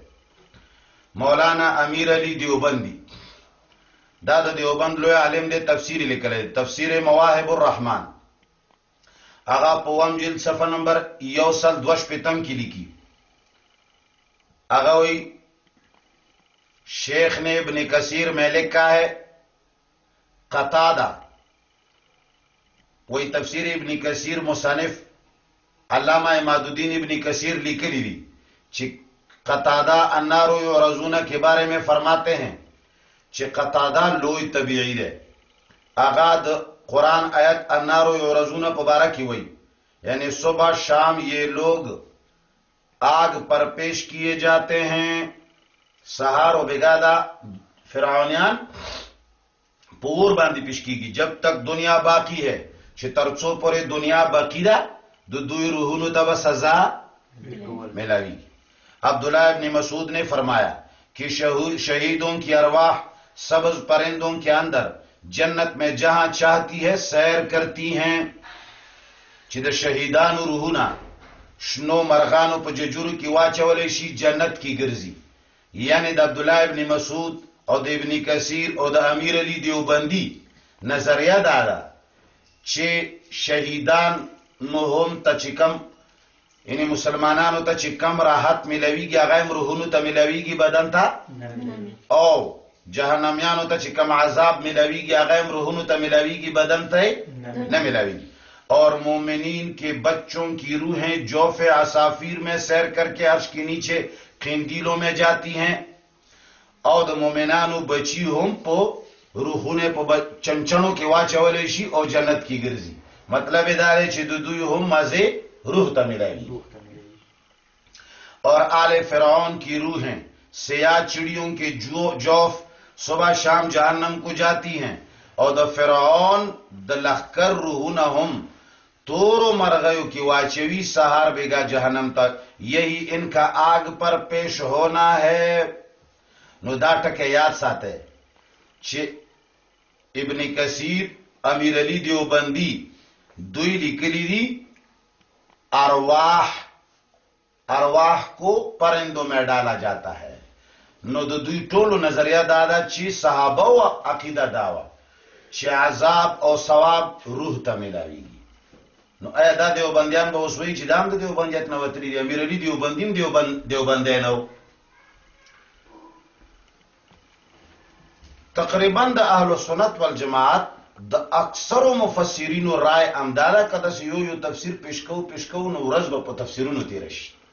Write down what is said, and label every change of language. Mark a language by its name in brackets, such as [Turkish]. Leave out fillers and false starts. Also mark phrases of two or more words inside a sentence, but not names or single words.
[Pashto] مولانا امیر علی دیوبندی دا د دیوبند لوی عالم دی، تفسیر لیکلی، تفسیر مواهب الرحمن، هغه په وم جلد صفحه نمبر 125 کې لیکي، هغه وی [Urdu] شیخ نے ابن کثیر میں لکھا ہے قتادہ، وہی تفسیر ابن کثیر مصنف علامہ عماد الدین ابن کثیر لکھی تھی. कतादा [Arabic] النار یعرضون [Urdu] کے بارے میں فرماتے ہیں [Pashto] چې قطاده لوی طبيعي ده. هغه د قرآن آیت [Arabic] النار یعرضون [Pashto] په باره کې وایي، [Urdu] یعنی صبح شام یہ لوگ آگ پر پیش کیے جاتے ہیں. [Pashto] سہار و بگادا فرعونیان پور باندې پیش کیږي [Urdu] جب تک دنیا باقی ہے، [Pashto] چې ترڅو پورې دنیا باقی ده د دوی روحونو ته به سزا ملاوی. [Urdu] عبداللہ ابن مسعود نے فرمایا کہ شہیدوں کی ارواح سبز پرندوں کے اندر جنت میں جہاں چاہتی ہے سیر کرتی ہیں. [Pashto] چې د شهیدانو روحونه شنو مرغانو په ججورو کې واچولی شي جنت کې ګرځي. یعنی د عبدالله ابن مسعود او د ابن کثیر او د امیر علی دیوبندی نظریه دا ده چې شهیدان نو هم ته چې کم یعنی مسلمانانو ته چې کم راحت ملویږي هغه هم روحونو ته ملویږي بدن ته، او جهنمیانو ته چې کم عذاب ملویږي هغه هم روحونو ته ملویږي بدن ته نه ملویږي. [Urdu] اور مومنین کے بچوں کی روحیں [Arabic] جوف عصافیر [Urdu] میں سیر کر کے عرش کے نیچے قندیلوں میں جاتی ہیں. [Pashto] او د مومنانو بچی هم په روحونه په چنچنو کې واچولې شي او جنت کې ګرځي. مطلب دا دی چې د دوی هم مزه روح ته ملایي. [Urdu] اور آل فرعون کی روحیں سیاہ چڑیوں کے جوف صبح شام جہنم کو جاتی ہیں. [Pashto] اور د فرعون د لخکر روحونه هم تورو مرغیو کی واچوی سہار بیگا جہنم تک. [Urdu] یہی ان کا آگ پر پیش ہونا ہے. [Pashto] نو دا ٹکے یاد ساتے چې ابن کثیر امیر علی دیوبندی دوی لیکلی دی [Urdu] ارواح کو پرندوں میں ڈالا جاتا ہے. [Pashto] نو د دوی ټولو نظریه دادا چې صحابه او عقیده داوا چې عذاب او ثواب روح ته ملاویږي. نو آیا دا دیوبندیان به اوس وایي چې دا هم د دیوبندیت نه وتلي دي؟ امیر علی دیوبندي هم دیوبندی نه و. تقریبا د اهل سنت والجماعت د اکثرو مفسرینو رائے امداده که داسې یو تفسیر پیش کوو نو ورځ به په تفسیرونو تیره شي.